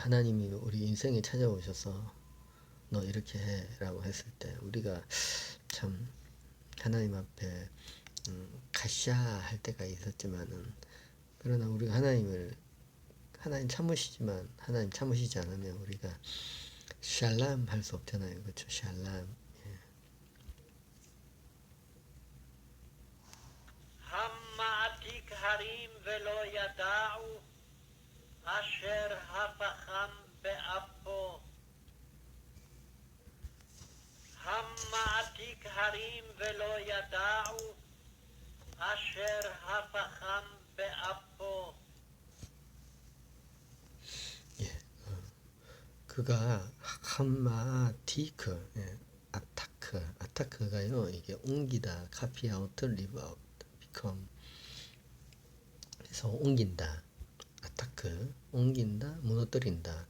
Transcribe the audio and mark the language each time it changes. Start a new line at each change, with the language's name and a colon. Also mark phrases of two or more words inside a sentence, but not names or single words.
Korean: 하나님이 우리 인생에 찾아오셔서 너 이렇게 해라고 했을 때 우리가 참 하나님 앞에 가샤 할 때가 있었지만은 그러나 우리가 하나님 참으시지만 하나님 참으시지 않으면 우리가 샬람 할 수 없잖아요. 그렇죠. 샬람.
Hebrew: המעתיק הרים ולא ידעו, אשר הפחם באפו. המעתיק הרים ולא ידעו, אשר הפחם באפו.
Korean: 그가 함마티크, 예, 아타크가요. 이게 옮기다,
English: copy out, leave out, become.
Korean: 그래서 옮긴다, 아타크, 옮긴다, 무너뜨린다.